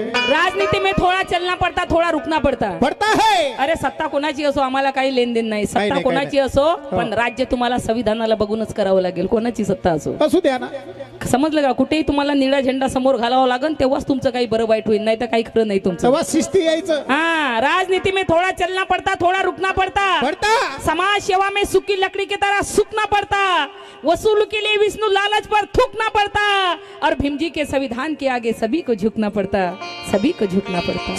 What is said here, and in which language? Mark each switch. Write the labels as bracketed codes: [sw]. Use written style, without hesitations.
[hi] राजनीति में थोड़ा चलना पड़ता, थोड़ा रुकना पड़ता. पडता है. [mr] अरे सत्ता कोणाची असो आम्हाला काही लेन देन नाही. सत्ता नाही, कोणाची असो पण राज्य तुम्हाला संविधानाला बघूनच करावं लागेल. कोणाची सत्ता असो असू द्या ना. समजलं का. कुठेही तुम्हाला निळा झेंडा समोर घालावा लागेल तेव्हाच तुमचं काही बरं वाईट होईल, नाही तर काही खरं नाही तुमचं. तेव्हा शिस्ती यायचं. [hi] हाँ, राजनीति में थोड़ा चलना पड़ता, थोड़ा रुकना पड़ता. पडता. समाज सेवा में सूखी लकड़ी की तरह सूखना पड़ता. वसूल के लिए विष्णु लालच पर थूकना पड़ता. और भीम जी के संविधान के आगे सभी को झुकना पड़ता, सभी को झुकना पड़ता.